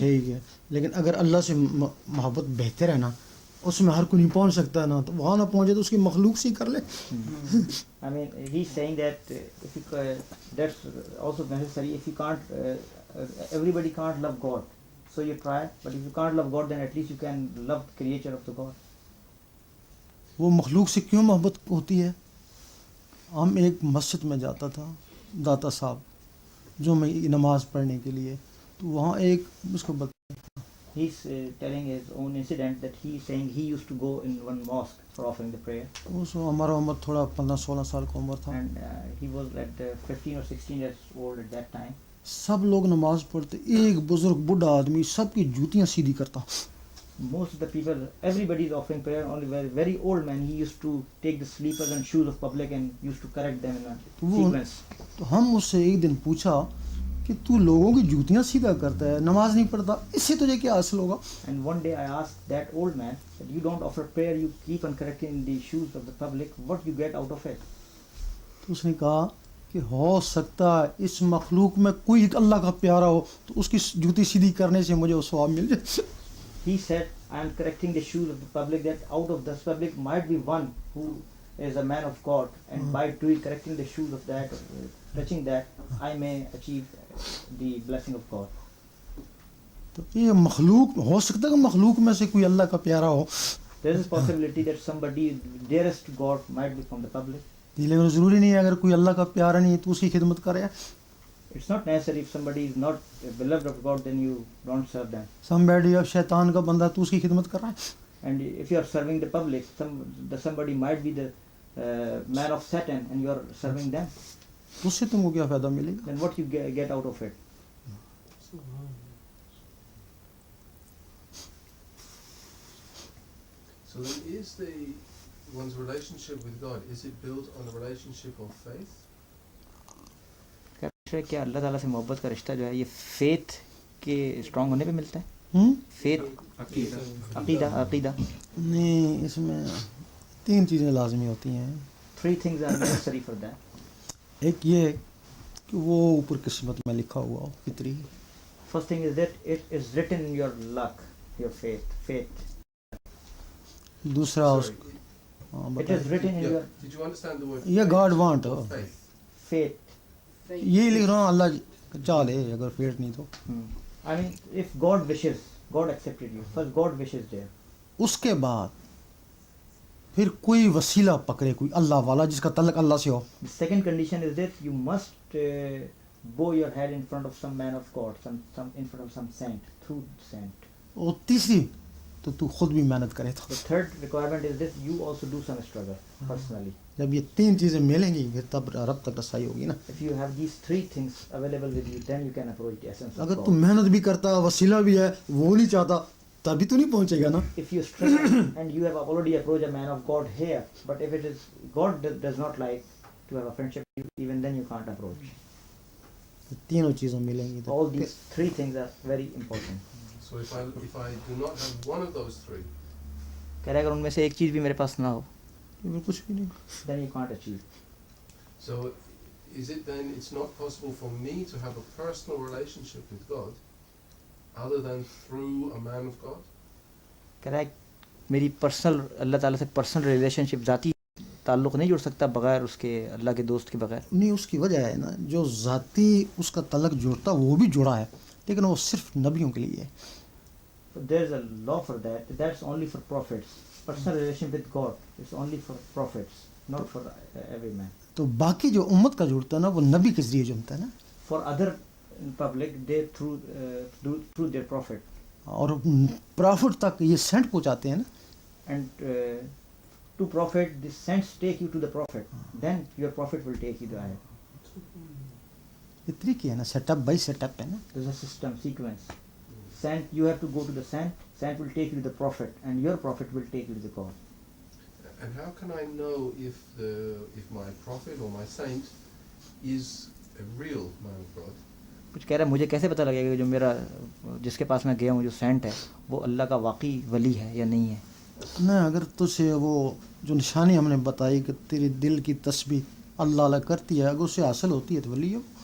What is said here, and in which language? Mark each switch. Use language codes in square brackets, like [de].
[hi] सही है, लेकिन अगर अल्लाह से मोहब्बत बेहतर है ना, उसमें हर कोई नहीं पहुंच सकता है ना, तो वहाँ ना पहुँचे तो उसकी मखलूक से ही कर ले। [en] I mean, he's saying that if you, that's also necessary. If you can't, everybody can't love God, so you try. But if you can't love God, then at least you can love the creator of the God. [hi] वो मखलूक से क्यों मोहब्बत होती है? हम एक मस्जिद में जाता था दाता साहब, जो मैं नमाज पढ़ने के लिए, तो वहाँ एक उसको [en] He's telling his own incident that he's saying he used to go in one mosque for offering the prayer, [hi] उस हमारा उम्र थोड़ा 15-16 साल का उम्र था। [en] and he was at 15 or 16 years old at that time. [hi] सब लोग नमाज पढ़ते, एक बुजुर्ग बूढ़ा आदमी सबकी जूतियाँ सीधी करता। [en] Most of the people, everybody is offering prayer. Only very old man, he used to take the sleepers and shoes of public and used to correct them in a sequence. [hi] तो हम उससे एक दिन पूछा कि तू लोगों की जूतियाँ सीधा करता है, नमाज नहीं पढ़ता, इससे तुझे क्या हासिल होगा? [en] And one day I asked that old man that you don't offer prayer, you keep on correcting the shoes of the public. What you get out of it? [hi] तो उसने कहा कि हो सकता है इस मखलूक में कोई अल्लाह का प्यारा हो तो उसकी जूती सीधी करने से मुझे वो सवाब मिल जाए। [en] He said, I am correcting the shoes of the public, that out of this public might be one who is a man of God, and by doing correcting the shoes of that, touching that, I may achieve the blessing of God. [hi] तो ये मखलूक हो सकता है कि मखलूक में से कोई अल्लाह का प्यारा हो, [en] There is a possibility that somebody dearest to God might be from the public. [hi] लेकिन ज़रूरी नहीं है अगर कोई अल्लाह का प्यारा नहीं है तो उसकी खिदमत करे। [en] It's not necessary if somebody is not beloved of God, then you don't serve them. [hi] Somebody अब शैतान का बंदा तो उसकी खिदमत कर रहा है। [en] And if you are serving the public, somebody might be the man of Satan, and you are serving them. [hi] तो उससे तुमको क्या फ़ायदा मिलेगा? [en] Then what you get out of it? So then is one's relationship with God, is it built on a relationship of faith? [hi] क्या अल्लाह ताला से मोहब्बत का रिश्ता जो है ये फेथ के स्ट्रांग होने पे मिलता है? फेथ, अकीदा। नहीं, इसमें 3 चीज़ें लाजमी होती हैं। [en] 3 things are necessary for that. [hi] एक ये कि वो ऊपर किस्मत में लिखा हुआ हो, फितरी। [en] First thing is that it is written in your luck, your faith. [hi] दूसरा [en] Sorry, It is written in yeah. your Did you understand the word Yeah, faith God want, or oh. faith? faith. [hi] ये लिख रहा हूँ अल्लाह चाह ले, अगर fate नहीं तो। [en] I mean, if God wishes, God accepted you. First, God wishes there. [hi] उसके बाद फिर कोई वसीला पकड़े, कोई अल्लाह वाला जिसका तल्लक अल्लाह से हो। [en] The second condition is that you must bow your head in front of some man of God, some in front of some saint, through saint. [hi] और तीसरी तो तू खुद भी मेहनत करे तो [en] The third requirement is this: you also do some struggle personally. [hi] जब ये तीन चीज़ें मिलेंगी फिर तब रब तक रसाई होगी ना। [en] If you have these three things available with you, then you can approach the essence of [hi] अगर [en] God. [hi] तू मेहनत भी करता वसीला भी है वो नहीं चाहता तभी तो नहीं पहुंचेगा ना। [en] If you struggle and you have already approached a man of God here, but if it is God does not like to have a friendship, even then you can't approach. [hi] तीनों चीज़ें मिलेंगी तो [en] All these three things are very important. So if I do not have one of those three, [hi] कह रहा है, अगर उनमें से एक चीज़ भी मेरे पास ना हो, फिर कुछ भी नहीं। [en] then you can't achieve. so is it then it's not possible for me to have a personal relationship with God other than through a man of God? [hi] कह रहा है मेरी पर्सनल अल्लाह ताला से पर्सनल रिलेशनशिप ज़ाती ताल्लुक़ नहीं जुड़ सकता बगैर उसके अल्लाह के दोस्त के बगैर। नहीं उसकी वजह है ना जो ज़ाती उसका तलक जोड़ता वो भी जुड़ा है लेकिन वो सिर्फ नबियों के लिए है। [en] So there is a law for that. That's only for prophets. Personal relation with God is only for prophets, not for every man. [hi] तो बाकी जो उम्मत का जुड़ता है ना वो नबी के जरिए जुड़ता है ना। [en] For other in public, they through their prophet. [hi] और प्रॉफिट तक ये सेंट पहुंचाते हैं ना। [en] And to prophet, the saints take you to the prophet. Then your prophet will take you there. [hi] ये तरीके है ना सेटअप बाई सेटअप है ना। [en] There's a system, sequence. Saint, you have to go to the saint. Saint will take you to the prophet, and your prophet will take you to the God. And how can I know if my prophet or my saint is a real man of God? [hi] कुछ कह रहा है मुझे कैसे पता लगेगा कि जो मेरा जिसके पास मैं गया हूँ जो सेंट है वो अल्लाह का वाकई वली है या नहीं है। ना अगर तुझे वो जो निशानी हमने बताई कि तेरे दिल की तस्बीह अल्लाह अल्लाह करती है अगर उससे हासिल होती है तो वली हो।